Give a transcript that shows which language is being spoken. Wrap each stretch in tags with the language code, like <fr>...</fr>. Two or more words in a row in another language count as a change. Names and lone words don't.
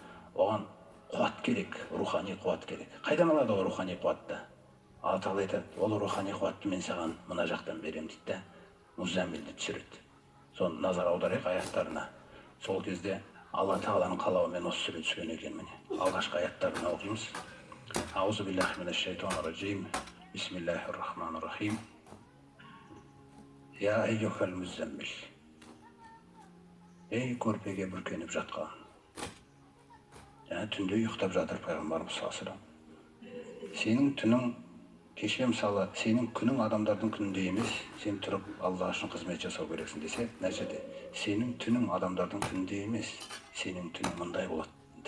<kk>Оған қуат керек, рухани қуат керек. Қайдан алады ол рухани қуатты? Алла Тағала айтады, ол рухани қуатты мен саған мына жақтан беремін дейді да, Музаммилді түсіреді. Соны назар аударайық аяттарына. Сол кезде Алла Тағаланың қалауымен осы сүре түскен екен міне. Алғашқы аяттарына оқимыз.</kk> <ar>أعوذ بالله من الشيطان الرجيم بسم الله الرحمن الرحيم. يا أيها المزمل.</ar> <kk>Ей көрпеге бүркеніп жатқан. Түнде ұйықтап жатыр пайғамбарымыз</kk> <ar>صلى الله عليه وسلم.</ar> <kk>Сенің түнің, кеше мысалы, сенің күнің адамдардың күнінде емес, сен тұрып Алла үшін қызмет жасау керексің десе, мына жерде сенің түнің адамдардың күнінде емес, сенің түнің мындай болады дейді.</kk>